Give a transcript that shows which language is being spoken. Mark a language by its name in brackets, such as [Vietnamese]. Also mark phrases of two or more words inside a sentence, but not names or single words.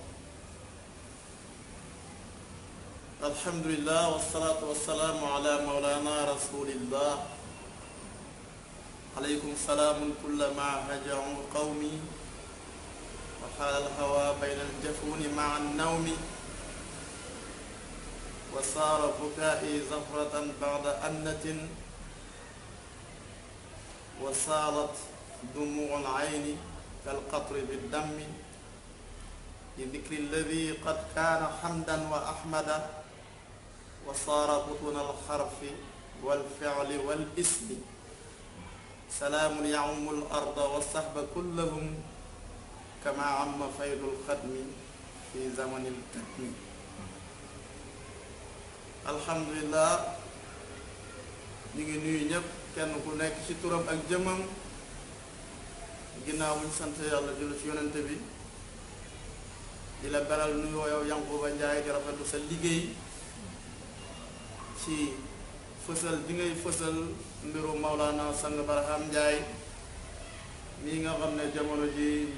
[Arabic] الحمد لله والصلاة والسلام على مولانا رسول الله. عليكم سلام كلما هجع قومي وحال الهوى بين الجفون مع النوم وصار بكائي زفرة بعد أنة وصارت دموع العين كالقطر بالدم لذكر الذي قد كان حمدا وأحمدا وصار بطن الحرف والفعل والاسم سلام يعم الأرض والصحب كلهم كما عم فيض الختم في زمن الكتم الحمد لله [Wolof] ñu ngi nuyu ñëpp kenn ku nekk ci turam ak jëmmam ginnaaw bu ñu sant yàlla julli ci yonente bi di la beral nuyoo yow Yankuba Ndiaye di rafetlu sa liggéey ci fësal bi ngay fësal mbiru Mawlana Sang Barhamou Ndiaye mii nga xam ne jamono ji